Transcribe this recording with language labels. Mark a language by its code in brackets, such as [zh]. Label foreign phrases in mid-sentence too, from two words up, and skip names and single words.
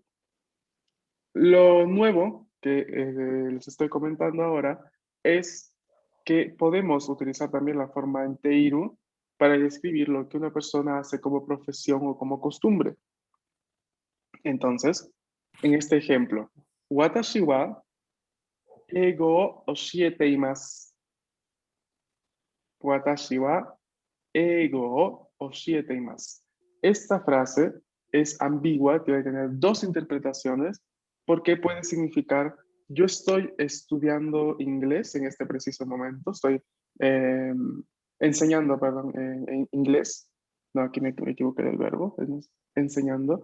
[es] Lo nuevo que les estoy comentando ahora es que podemos utilizar también la forma en Teiru para describir lo que una persona hace como profesión o como costumbre. Entonces, en este ejemplo, [ja] 私は英語を教えています. 私は英語を教えています. [es] Esta frase es ambigua, tiene que tener dos interpretaciones, porque puede significar yo estoy estudiando inglés en este preciso momento, estoy eh, enseñando, perdón, en inglés. No, aquí me equivoqué del verbo, es enseñando.